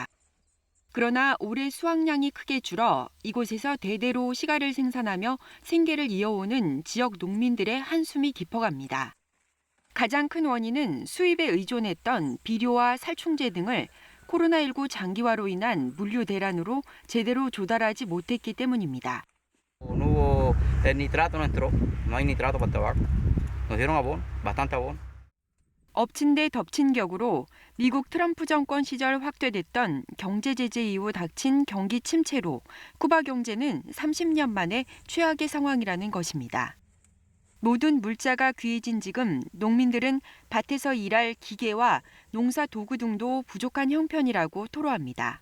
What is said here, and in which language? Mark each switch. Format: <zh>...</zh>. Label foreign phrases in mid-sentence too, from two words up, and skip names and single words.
<ko>그러나 올해 수확량이 크게 줄어 이곳에서 대대로 시가를 생산하며 생계를 이어오는 지역 농민들의 한숨이 깊어갑니다. 가장 큰 원인은 수입에 의존했던 비료와 살충제 등을 코로나19 장기화로 인한 물류 대란으로 제대로 조달하지 못했기 때문입니다.</ko> <es>No hubo el nitrato no entró, no hay nitrato para el tabaco. Nos dieron abono, bastante abono.</es> <ko>엎친 데 덮친 격으로 미국 트럼프 정권 시절 확대됐던 경제 제재 이후 닥친 경기 침체로 쿠바 경제는 30년 만에 최악의 상황이라는 것입니다. 모든 물자가 귀해진 지금 농민들은 밭에서 일할 기계와 농사 도구 등도 부족한 형편이라고 토로합니다.</ko>